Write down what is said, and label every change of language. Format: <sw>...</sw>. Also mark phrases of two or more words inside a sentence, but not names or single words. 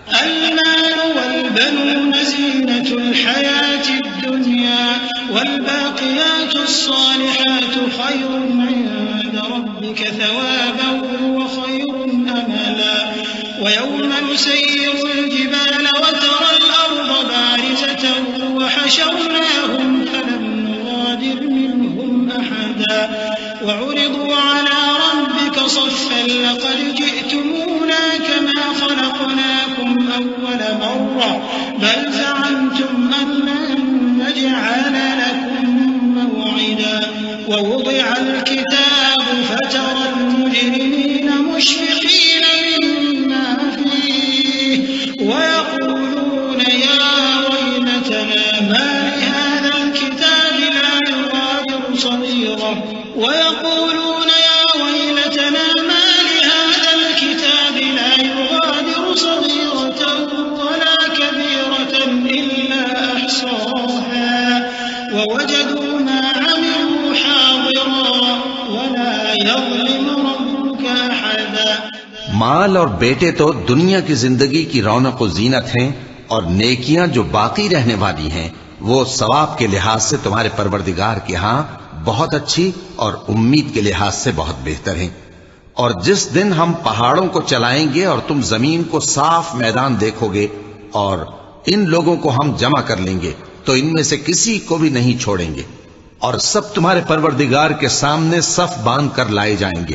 <ar>ويوم نسير الجبال وترى الأرض بارزة وحشرناهم فلم نغادر منهم أحدا وعرضوا على ربك صفا لقد جئتمونا كما خلقناكم أول مرة بل زعمتم أن لن نجعل لكم موعدا ووضع الكتاب فترى المجرمين مشفقين ويقولون يا ويلتنا ما لهذا الكتاب لا يغادر صغيرة ولا كبيرة إلا أحصاها ووجدوا ما عملوا حاضرا ولا يظلم ربك أحدا।</ar> <hi>माल और बेटे तो दुनिया की जिंदगी की रौनक और जीनत हैं और नेकियां जो बाकी रहने वाली हैं वो सवाब के लिहाज से तुम्हारे परवरदिगार के यहाँ बहुत अच्छी और उम्मीद के लिहाज से बहुत बेहतर हैं। और जिस दिन हम पहाड़ों को चलाएंगे और तुम जमीन को साफ मैदान देखोगे और इन लोगों को हम जमा कर लेंगे तो इनमें से किसी को भी नहीं छोड़ेंगे और सब तुम्हारे परवरदिगार के सामने सफ बांध कर लाए जाएंगे।</hi>